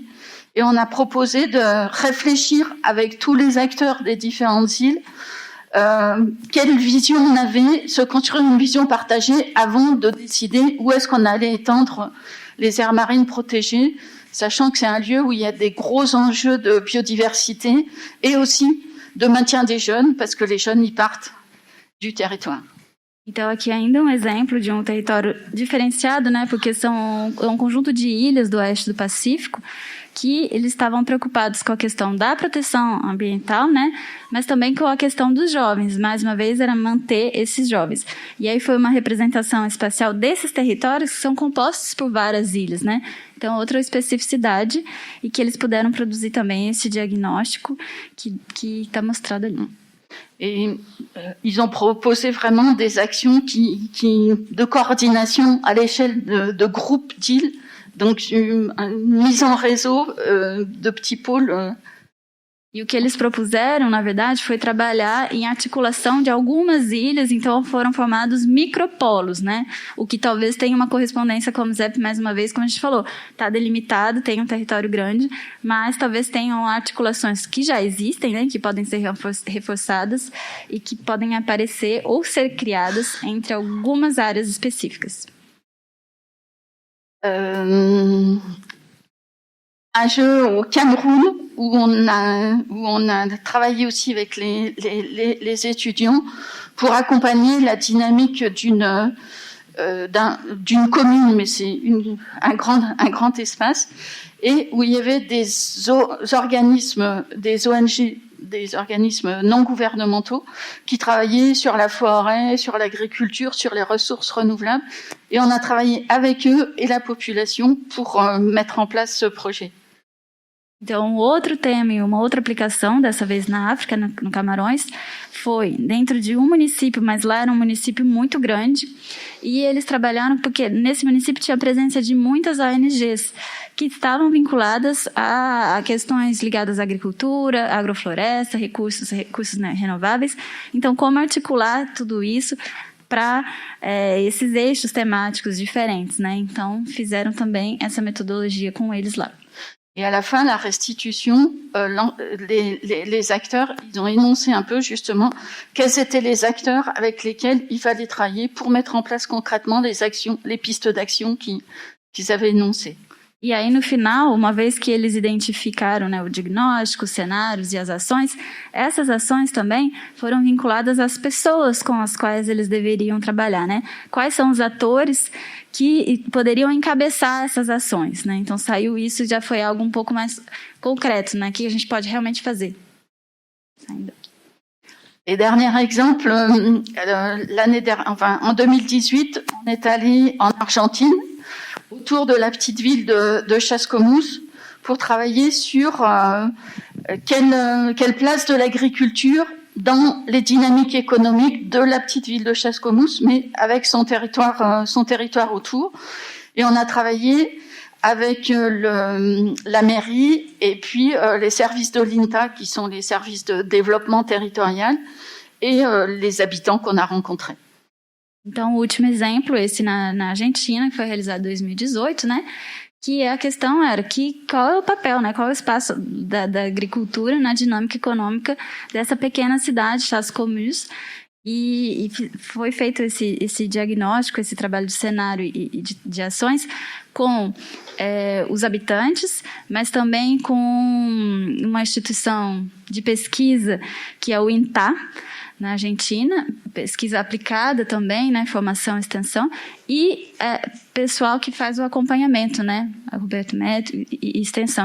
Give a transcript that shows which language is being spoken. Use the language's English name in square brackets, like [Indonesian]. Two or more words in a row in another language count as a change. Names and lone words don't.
[French] Et on a proposé de réfléchir avec tous les acteurs des différentes îles quelle vision on avait, se construire une vision partagée avant de décider où est-ce qu'on allait étendre les aires marines protégées, sachant que c'est un lieu où il y a des gros enjeux de biodiversité et aussi de maintien des jeunes, parce que les jeunes y partent du territoire. [Portuguese] Então, aqui ainda um exemplo de um território diferenciado, né? Porque são um conjunto de ilhas do oeste do Pacífico que eles estavam preocupados com a questão da proteção ambiental, né? Mas também com a questão dos jovens. Mais uma vez, era manter esses jovens. E aí foi uma representação espacial desses territórios que são compostos por várias ilhas, né? Então, outra especificidade e que eles puderam produzir também esse diagnóstico que está mostrado ali. [French] Et ils ont proposé vraiment des actions de coordination à l'échelle de groupes d'îles, donc une mise en réseau de petits pôles. [Portuguese] E o que eles propuseram, na verdade, foi trabalhar em articulação de algumas ilhas, então foram formados micropolos, né? O que talvez tenha uma correspondência com o ZEP, mais uma vez, como a gente falou, está delimitado, tem um território grande, mas talvez tenham articulações que já existem, né? Que podem ser reforçadas e que podem aparecer ou ser criadas entre algumas áreas específicas. [French] Un jeu au Cameroun où on a travaillé aussi avec les étudiants pour accompagner la dynamique d'une commune, mais c'est un grand espace, et où il y avait des organismes, des ONG, des organismes non gouvernementaux qui travaillaient sur la forêt, sur l'agriculture, sur les ressources renouvelables, et on a travaillé avec eux et la population pour mettre en place ce projet. [Portuguese] Então, outro tema e uma outra aplicação, dessa vez na África, no Camarões, foi dentro de um município, mas lá era um município muito grande, e eles trabalharam porque nesse município tinha a presença de muitas ONGs que estavam vinculadas a questões ligadas à agricultura, agrofloresta, recursos né, renováveis. Então, como articular tudo isso para esses eixos temáticos diferentes, né? Então, fizeram também essa metodologia com eles lá. [French] Et à la fin, la restitution, les acteurs, ils ont énoncé un peu justement quels étaient les acteurs avec lesquels il fallait travailler pour mettre en place concrètement les actions, les pistes d'action qu'ils avaient énoncées. [Portuguese] E aí, no final, uma vez que eles identificaram, né, o diagnóstico, os cenários e as ações, essas ações também foram vinculadas às pessoas com as quais eles deveriam trabalhar, né? Quais são os atores que poderiam encabeçar essas ações, né? Então, saiu isso, já foi algo um pouco mais concreto, né? Que a gente pode realmente fazer. [French] Et dernier exemple, en 2018, on est allé en Argentine, autour de la petite ville de Chascomús, pour travailler sur quelle place de l'agriculture dans les dynamiques économiques de la petite ville de Chascomús, mais avec son territoire autour. Et on a travaillé avec la mairie et puis les services de l'INTA, qui sont les services de développement territorial, et les habitants qu'on a rencontrés. [Portuguese] Então, o último exemplo, esse na Argentina, que foi realizado em 2018, né? Que a questão era qual é o papel, né? Qual é o espaço da agricultura na dinâmica econômica dessa pequena cidade, Chascomús, E foi feito esse diagnóstico, esse trabalho de cenário e de ações com os habitantes, mas também com uma instituição de pesquisa, que é o INTA, na Argentina, pesquisa aplicada também, né, formação e extensão, e pessoal que faz o acompanhamento, né, a Roberto Neto e extensão.